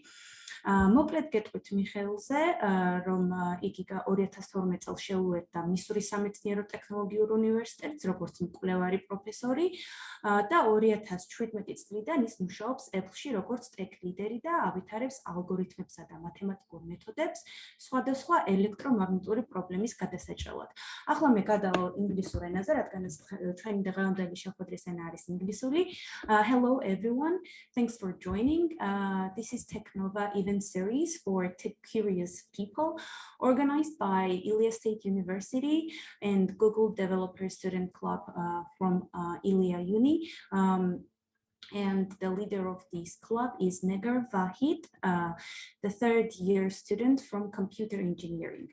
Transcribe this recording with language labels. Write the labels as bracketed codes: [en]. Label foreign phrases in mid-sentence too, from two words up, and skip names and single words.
[ka] მოკლედ გეტყვით მიხეილზე, რომ იგი 2012 წელს შეუერთდა მისურის სამეცნიერო ტექნოლოგიურ უნივერსიტეტს, როგორც მკვლევარი პროფესორი და 2017 წლიდან ის მუშაობს Apple-ში როგორც [en] tech leader [ka] და ავითარებს ალგორითმებსა და მათემატიკურ მეთოდებს სხვადასხვა ელექტრომაგნიტური პრობლემის გადასაჭრელად. ახლა მე გადავალ ინგლისურ ენაზე, რადგანაც ჩვენი დღევანდელი შეხვედრის ენა არის ინგლისური. [en] Hello everyone, thanks for joining. This is Technova event series for tech-curious people organized by Ilia State University and Google Developer Student Club from Ilia Uni. And the leader of this club is Negar Vahid, the third-year student from computer engineering.